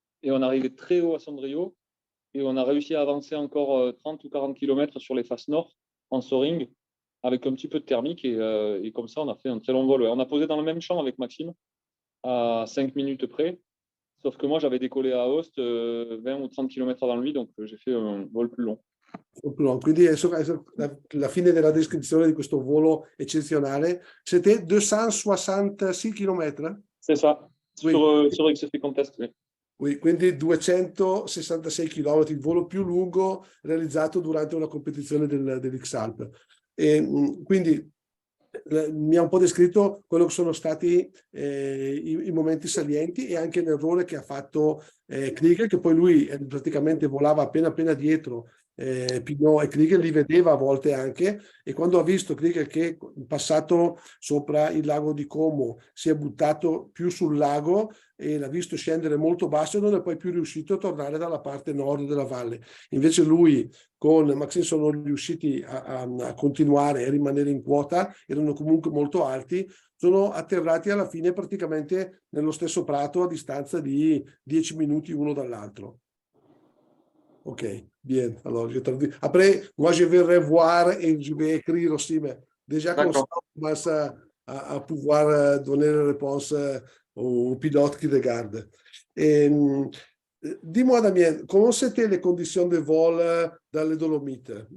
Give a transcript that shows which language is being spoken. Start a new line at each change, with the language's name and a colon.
French: Et on arrivait très haut à Sondrio. Et on a réussi à avancer encore 30 ou 40 km sur les faces nord en soaring avec un petit peu de thermique. Et comme ça, on a fait un très long vol. Ouais. On a posé dans le même champ avec Maxime à 5 minutes près. Sauf que moi, j'avais décollé à Aoste 20 ou 30 km avant lui. Donc, j'ai fait un vol plus long.
Italian: Quindi adesso la fine della descrizione di questo volo eccezionale.
French: C'était 266 km? C'est ça, oui. Sur XFI Contest, oui.
Italian: Oui, quindi 266 km, il volo più lungo realizzato durante una competizione dell'X-Alp. E quindi mi ha un po' descritto quello che sono stati i momenti salienti e anche l'errore che ha fatto Kriegel, che poi lui praticamente volava appena dietro Pinot e Kriegel li vedeva a volte anche, e quando ha visto Kriegel che passato sopra il lago di Como si è buttato più sul lago e l'ha visto scendere molto basso e non è poi più riuscito a tornare dalla parte nord della valle. Invece lui con Maxime sono riusciti a continuare e rimanere in quota, erano comunque molto alti, sono atterrati alla fine praticamente nello stesso prato a distanza di 10 minuti uno dall'altro.
French: Ok, bien. Alors, je traduis. Après, moi, je vais revoir et je vais écrire aussi, mais déjà comme ça, D'accord. on commence à pouvoir donner les réponses aux pilotes qui regardent. Et, dis-moi, Damien, comment c'était les conditions de vol dans les Dolomites?